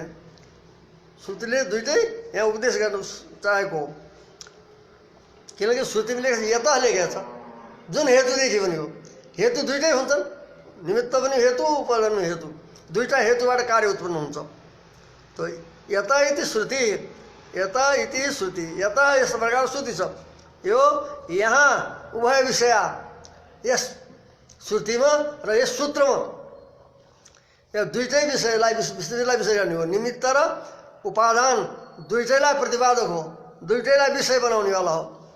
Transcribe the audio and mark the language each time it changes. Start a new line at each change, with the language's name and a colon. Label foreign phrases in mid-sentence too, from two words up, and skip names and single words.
Nepali: श्रुतिले दुईटै यहाँ उपदेश गर्नु चाहेको, किनकि श्रुतिले लेखेको यता लेखेको छ जुन हेतुदेखि पनि हो। हेतु दुईटै हुन्छन्, निमित्त पनि हेतु, उपादान पनि हेतु, दुईटा हेतुबाट कार्य उत्पन्न हुन्छ। तो यता
Sanskrit: इति श्रुति,
Nepali: यता
Sanskrit: इति श्रुति,
Nepali: यता यस प्रकार श्रुति छ। यो यहाँ उभय विषय यस श्रुतिमा र यस सूत्रमा यो दुईटै विषयलाई विषय गर्ने हो। निमित्त र उपादान दुईटैलाई प्रतिपादक हो, दुईटैलाई विषय बनाउनेवाला हो।